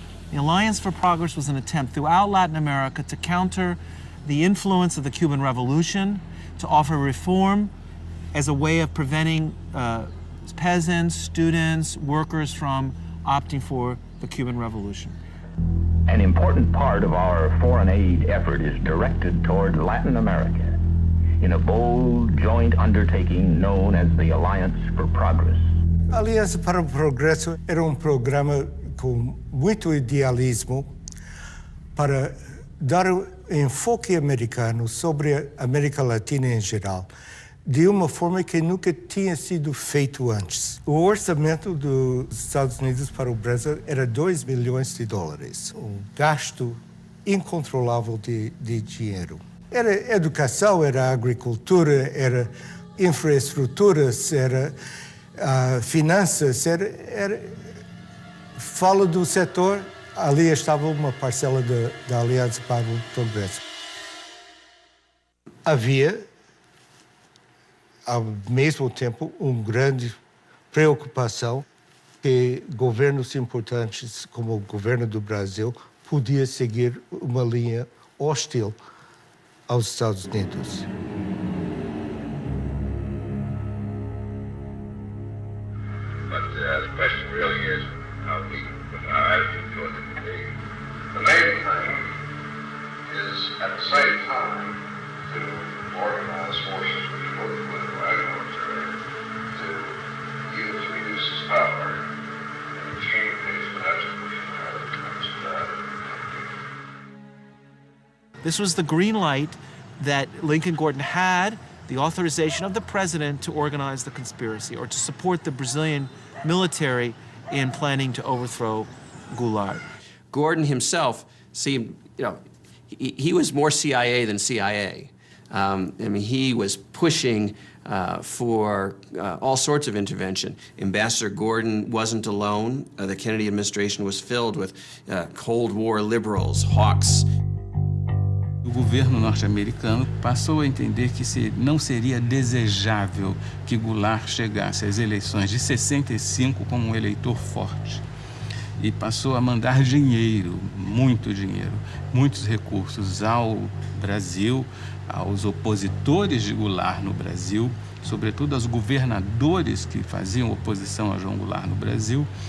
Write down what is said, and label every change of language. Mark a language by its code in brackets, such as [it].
[en] The Alliance for Progress was an attempt throughout Latin America to counter the influence of the Cuban Revolution, to offer reform as a way of preventing peasants, students, workers from opting for the Cuban Revolution. An important part of our foreign aid effort is directed toward Latin America in a bold joint undertaking known as the Alliance for Progress. [pt] A Aliança para o Progresso era programa com muito idealismo para dar enfoque americano sobre a América Latina em geral, de uma forma que nunca tinha sido feito antes. O orçamento dos Estados Unidos para o Brasil era $2 bilhões, um gasto incontrolável de dinheiro. Era educação, era agricultura, era infraestruturas, era finanças, fala do setor, ali estava uma parcela da Aliança para o Progresso. Havia, ao mesmo tempo, uma grande preocupação que governos importantes, como o governo do Brasil, podia seguir uma linha hostil aos Estados Unidos. [en] The question really is how we put our attitude towards it. The main thing is, at the same time, to organize forces, which are both political and military, to use reduce its power and exchange these potential This was the green light that Lincoln Gordon had, the authorization of the president to organize the conspiracy or to support the Brazilian military in planning to overthrow Goulart. Gordon himself seemed, he was more CIA than CIA. He was pushing for all sorts of intervention. Ambassador Gordon wasn't alone. The Kennedy administration was filled with Cold War liberals, hawks. [pt] O governo norte-americano passou a entender que não seria desejável que Goulart chegasse às eleições de 65 como um eleitor forte. E passou a mandar dinheiro, muitos recursos ao Brasil, aos opositores de Goulart no Brasil, sobretudo aos governadores que faziam oposição a João Goulart no Brasil,